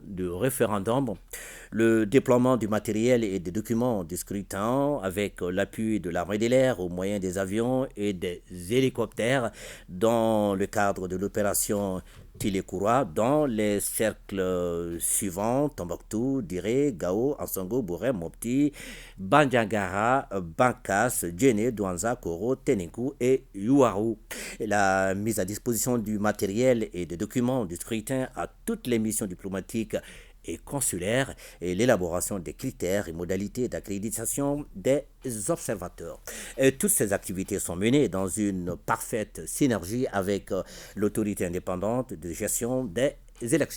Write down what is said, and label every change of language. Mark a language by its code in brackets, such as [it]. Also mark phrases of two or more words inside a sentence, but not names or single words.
[fr] du référendum, le déploiement du matériel et des documents du scrutin avec l'appui de l'armée de l'air au moyen des avions et des hélicoptères dans le cadre de l'opération Tilekura dans les cercles suivants: Tombouctou, Diré, Gao, Ansongo, Bouré, Mopti, Bandiangara, Bankas, Djéné, Douanza, Koro, Téningou et Youarou. La mise à disposition du matériel et des documents du scrutin à toutes les missions diplomatiques et consulaires et l'élaboration des critères et modalités d'accréditation des observateurs. Et toutes ces activités sont menées dans une parfaite synergie avec l'autorité indépendante de gestion des élections.